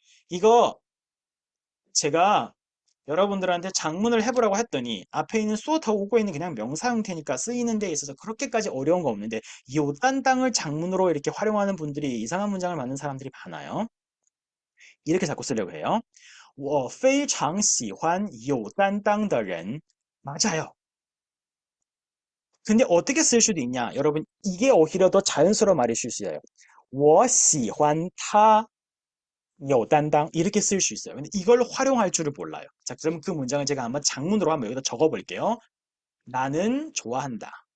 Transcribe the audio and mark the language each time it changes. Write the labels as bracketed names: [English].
[Korean] 이거 제가 여러분들한테 장문을 해보라고 했더니 앞에 있는 수어타고 오고 있는 그냥 명사 형태니까 쓰이는 데 있어서 그렇게까지 어려운 거 없는데 요딴땅을 장문으로 이렇게 활용하는 분들이 이상한 문장을 만든 사람들이 많아요. 이렇게 자꾸 쓰려고 해요. [Chinese] 我非常喜欢有担当的人. [Korean] 맞아요. 근데 어떻게 쓸 수도 있냐? 여러분, 이게 오히려 더 자연스러운 말일 수 있어요. [Chinese] 我喜欢他有担当 [Korean] 이렇게 쓸 수 있어요. 근데 이걸 활용할 줄을 몰라요. 자, 그럼 그 문장을 제가 한번 장문으로 한번 여기다 적어 볼게요. 나는 좋아한다.